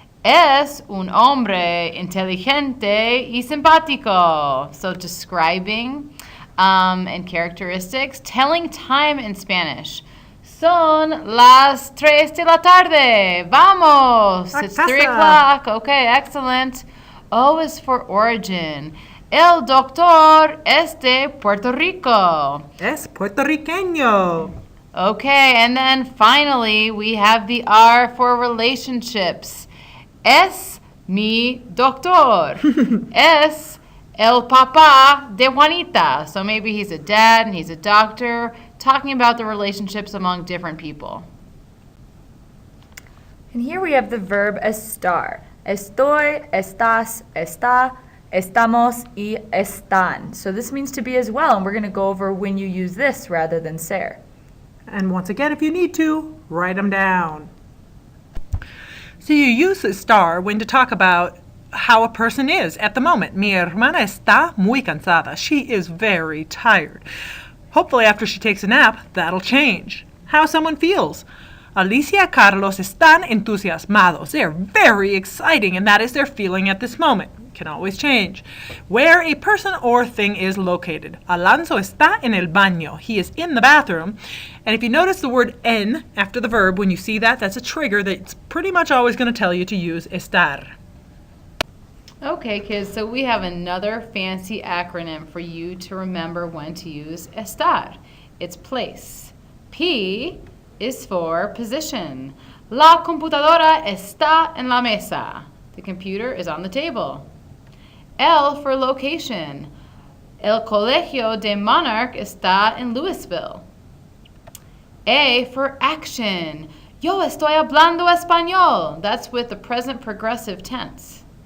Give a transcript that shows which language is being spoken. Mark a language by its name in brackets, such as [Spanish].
[Spanish] Es un hombre inteligente y simpático. [English] So describing and characteristics. Telling time in Spanish. [Spanish] Son las 3 de la tarde. Vamos. [English] It's 3 o'clock. Okay, excellent. O is for origin. [Spanish] El doctor es de Puerto Rico. Es puertorriqueño. [English] Okay, and then finally we have the R for relationships. [Spanish] Es mi doctor. Es el papá de Juanita. [English] So maybe he's a dad and he's a doctor, talking about the relationships among different people. And here we have the verb estar. [Spanish] Estoy, estás, está, estamos, y están. [English] So this means to be as well, and we're going to go over when you use this rather than ser. And once again, if you need to, write them down. So you use estar when to talk about how a person is at the moment. [Spanish] Mi hermana está muy cansada. [English] She is very tired. Hopefully after she takes a nap, that'll change. How someone feels. [Spanish] Alicia y Carlos están entusiasmados. [English] They're very exciting, and that is their feeling at this moment. Can always change. Where a person or thing is located. [Spanish] Alonso está en el baño. [English] He is in the bathroom. And if you notice the word en after the verb, when you see that, that's a trigger that's pretty much always going to tell you to use estar. Okay, kids, so we have another fancy acronym for you to remember when to use estar. It's place. P is for position. [Spanish] La computadora está en la mesa. [English] The computer is on the table. L for location. [Spanish] El colegio de Monarch está en Louisville. [English] A for action. [Spanish] Yo estoy hablando español. [English] That's with the present progressive tense.